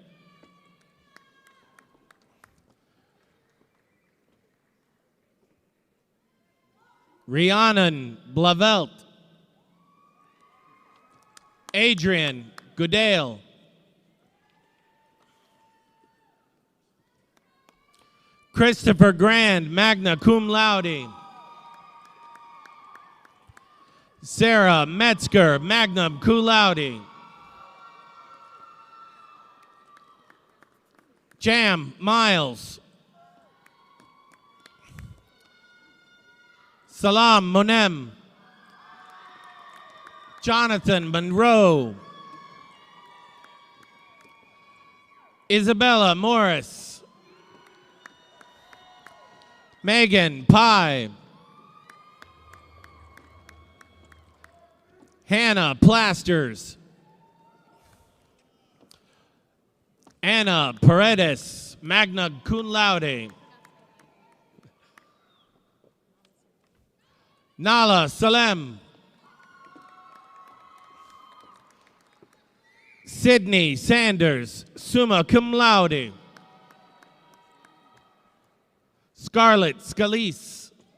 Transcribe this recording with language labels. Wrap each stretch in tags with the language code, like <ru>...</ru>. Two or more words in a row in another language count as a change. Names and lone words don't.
<en>Rhiannon Blavelt. Adrian Goodale. Christopher Grand,</en> <la>magna cum laude.</la> <en>Sarah Metzger,</en> <la>magna cum laude.</la> <en>Jam Miles. Salam Monem. Jonathan Monroe. Isabella Morris. Megan Pye. Hannah Plasters. Anna Paredes,</en> <la>magna cum laude.</la> <en>Nala Salem. Sydney Sanders,</en> <la>summa cum laude.</la> <en>Scarlett Scalise.</en>